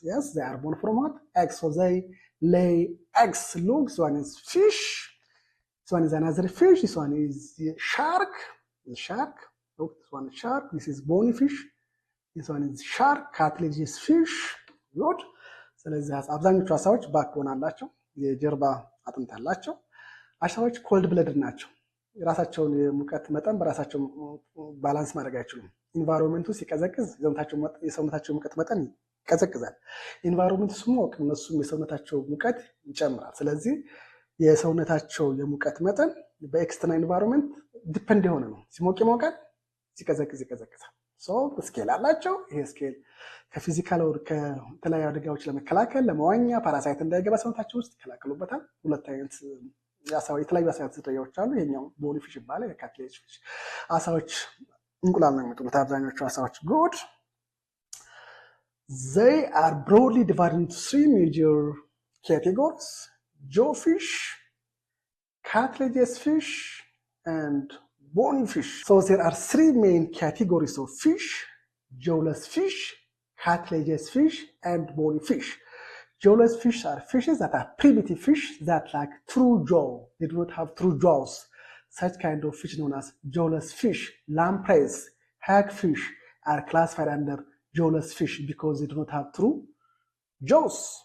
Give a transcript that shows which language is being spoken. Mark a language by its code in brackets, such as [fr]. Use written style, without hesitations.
[en] Yes, they are born from what? Eggs. So they lay eggs. Look, this one is fish. This one is another fish. This one is shark. The shark. Look, this one is shark. This is bony fish. this one is shark, cartilaginous fish. Good. [am] ስለዚህ አብዛኞቹ አሳዎች ባክቦን አላቸው፣ የጀርባ አጥንት አላቸው። አሳዎች ኮልድ ብለድድ ናቸው። የራሳቸውን የሙቀት መጠን በራሳቸው ባላንስ ማድረግ አይችሉም። ኢንቫይሮንመንቱ ሲቀዘቅዝ የሰውነታቸው ሙቀት መጠን ይቀዘቅዛል። ኢንቫይሮንመንቱ ሲሞቅ እነሱም የሰውነታቸው ሙቀት ይጨምራል። ስለዚህ የሰውነታቸው የሙቀት መጠን በኤክስተርናል ኢንቫይሮንመንት ዲፔንድ የሆነ ነው። ሲሞቅ ይሞቃል፣ ሲቀዘቅዝ ይቀዘቅዛል። ስኬል አላቸው። ይሄ ስኬል ከፊዚካል ወር ከተለያዩ አደጋዎች ለመከላከል ለመዋኛ፣ ፓራሳይት እንዳይገባ ሰውነታቸው ውስጥ ይከላከሉበታል። ሁለት አይነት የተለያዩ አሳዎች ዝርያዎች አሉ። ይሄኛው ቦኒ ፊሽ ይባላል፣ የካትሌጅ ፊሽ። አሳዎች እንቁላል ነው የሚጥሉት አብዛኞቹ አሳዎች። ጉድ [en] they are broadly divided into three major categories: jawfish, cartilaginous fish, and bony fish. So there are three main categories of fish: jawless fish, cartilaginous fish, and bony fish. Jawless fish are fishes that are primitive fish that lack true jaw. They do not have true jaws. Such kind of fish known as jawless fish, lampreys, hagfish are classified under jawless fish because they do not have true jaws.